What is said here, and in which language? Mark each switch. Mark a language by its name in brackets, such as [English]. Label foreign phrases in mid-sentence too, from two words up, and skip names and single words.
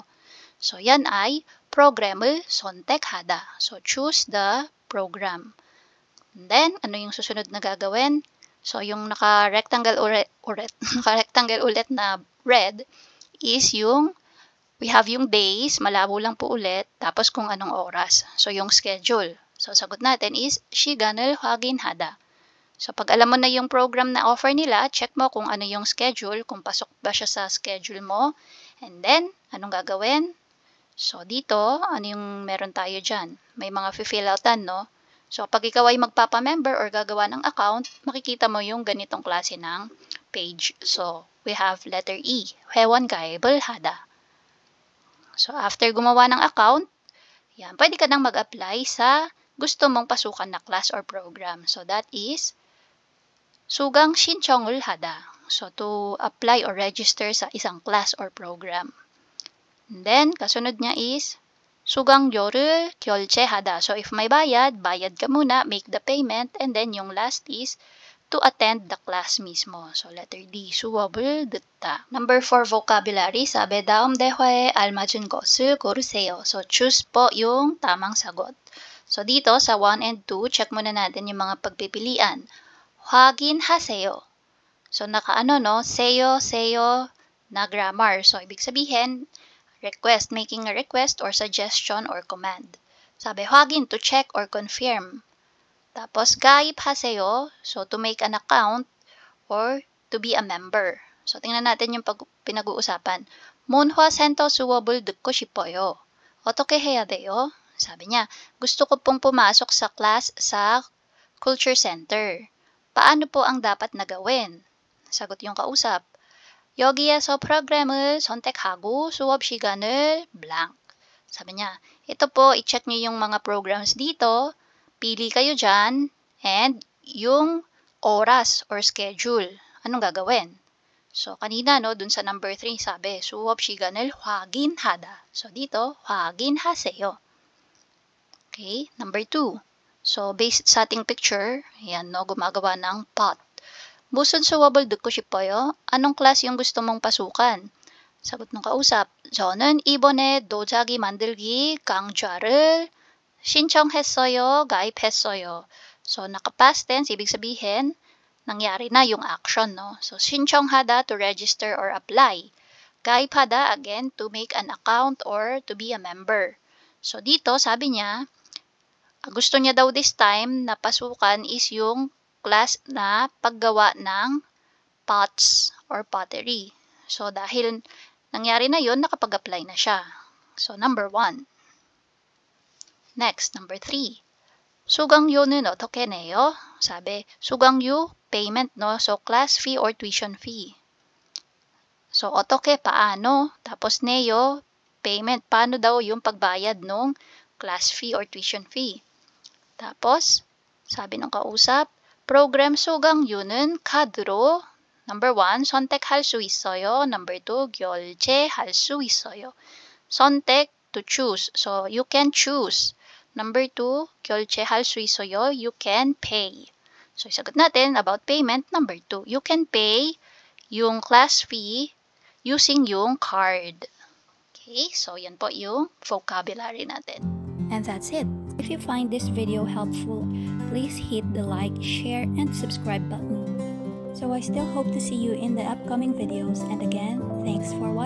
[Filipino] So, yan ay [Korean] program을 선택하다. [English] So, choose the program. And then, [Filipino] ano yung susunod na gagawin? So, yung naka-rectangle naka-rectangle ulit na red is yung, [English] we have [Filipino] yung days, malabo lang po ulit, tapos kung anong oras. So, yung schedule. So, sagot natin is [Korean] 시간을 확인하다. [Filipino] So, pag alam mo na yung program na offer nila, check mo kung ano yung schedule, kung pasok ba siya sa schedule mo. And then, anong gagawin? So, dito, ano yung meron tayo dyan? May mga fill outan, no? So, pag ikaw ay magpapa-member or gagawa ng account, makikita mo yung ganitong klase ng page. [English] So, we have letter E, [Korean] 회원가입을 하다. [Filipino] So, after gumawa ng account, yan, pwede ka nang mag-apply sa gusto mong pasukan na [English] class or program. So, that is [Korean] 수강 신청을 하다. [English] So, to apply or register [Filipino] sa isang [English] class or program. And then, [Filipino] kasunod niya is [Korean] 수강료를 결제하다. [English] So, if [Filipino] may bayad, bayad ka muna, [English] make the payment, and then yung last is to attend the class mismo. So, letter D, [Korean] 수업을 듣다. [English] Number 4, vocabulary. [Filipino] sabi, [Korean] 다음 대화에 알맞은 것을 고르세요. [Filipino] So, choose po yung tamang sagot. So, dito sa 1 and 2, check muna natin yung mga pagpipilian. 확인하세요. So, nakaano, no? seyo na grammar. So, ibig sabihin, [English] request, making a request or suggestion or command. Sabi, 확인, to check or confirm. [Filipino] Tapos, 가입하세요. [English] So, to make an account or to be a member. So, [Filipino] tingnan natin yung pinag-uusapan. [Korean] 문화센터 수업을 듣고 싶어요. 어떻게 해야 돼요? [Filipino] Sabi niya, gusto ko pong pumasok sa class sa [English] culture center. [Filipino] Paano po ang dapat na gawin? Sagot yung kausap. [Korean] 여기에서 프로그램을 선택하고 수업 시간을 blank. [Filipino] Sabi niya, ito po, i-check niyo yung mga programs dito, pili kayo dyan, and yung oras or schedule. Anong gagawin? So, kanina, no, dun sa number 3, sabi, [Korean] 수업 시간을 확인하다. [English] So, dito, 확인하세요. Okay, number 2. [Filipino] So, based sa ating picture, yan, no, gumagawa ng pot. [Korean] 무슨 수업을 듣고 싶어요? [Filipino] Anong class yung gusto mong pasukan? 사got ng kausap, [Korean] 저는 이번에 도자기 만들기 강좌를 신청했어요, 가입했어요. [Filipino] So, naka-past tense, ibig sabihin, nangyari na yung action, no? [English] So, 신청하다 to register or apply. 가입하다, again, to make an account or to be a member. So, [Filipino] dito, sabi niya, gusto niya daw [English] this time [Filipino] na pasukan is yung class na paggawa ng [English] pots or pottery. [Filipino] So, dahil nangyari na yun, nakapag-apply na siya. [English] So, number 1. Next, number 3. [Korean] 수강료는 어떻게 내요? Sabi, 수강료, [English] payment, no? So, class fee or tuition fee. So, [Korean] 어떻게, [Filipino] paano? Tapos, neyo, payment. Paano daw yung pagbayad ng [English] class fee or tuition fee? [Filipino] Tapos, sabi ng kausap, [Korean] program 수강료는 카드로 [English] number 1, [Korean] 선택할 수 있어요. [English] Number 2, [Korean] 결제할 수 있어요. 선택, [English] to choose. So, you can choose. Number 2, [Korean] 결제할 수 있어요. [English] You can pay. So, [Filipino] isagot natin about payment. [English] Number 2, you can pay yung class fee using yung card. [Filipino] Okay, so yan po yung vocabulary natin. [English] And that's it. If you find this video helpful, please hit the like, share, and subscribe button. So I still hope to see you in the upcoming videos, and again, thanks for watching.